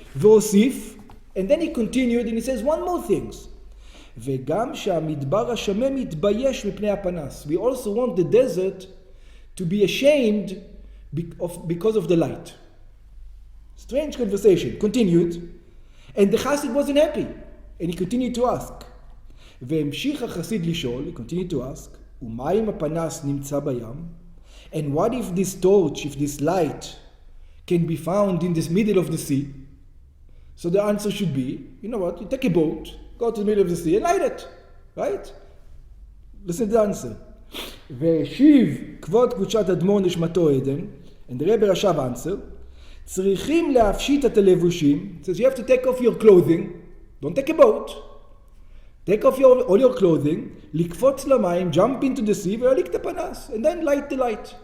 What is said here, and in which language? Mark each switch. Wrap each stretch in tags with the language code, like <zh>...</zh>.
<he>והוסיף,</he> <en>and then he continued and he says one more thing.</en> <he>וגם שהמדבר השומם יתבייש מפני הפנס.</he> <en>We also want the desert to be ashamed because of the light. Strange conversation. Continued. And the Chassid wasn't happy. And he continued to ask.</en> <he>והמשיך החסיד לשאול,</he> <en>he continued to ask,</en> <he>ומה אם הפנס נמצא בים?</he> <en>And what if this torch, if this light can be found in the middle of the sea? So the answer should be, you know what, you take a boat, go to the middle of the sea and light it, right? Listen to the answer.</en> <he>והשיב כבוד קבוצת אדמו"ר נשמתו עדן,</he> <en>and the Rebbe Rashab answered,</en> <he>צריכים להפשיט את הלבושים,</he> <en>it says you have to take off your clothing, don't take a boat, take off all your clothing,</en> <he>לקפוץ למים,</he> <en>jump into the sea,</en> <he>ולהדליק את הפנס,</he> <en>and then light the light.</en>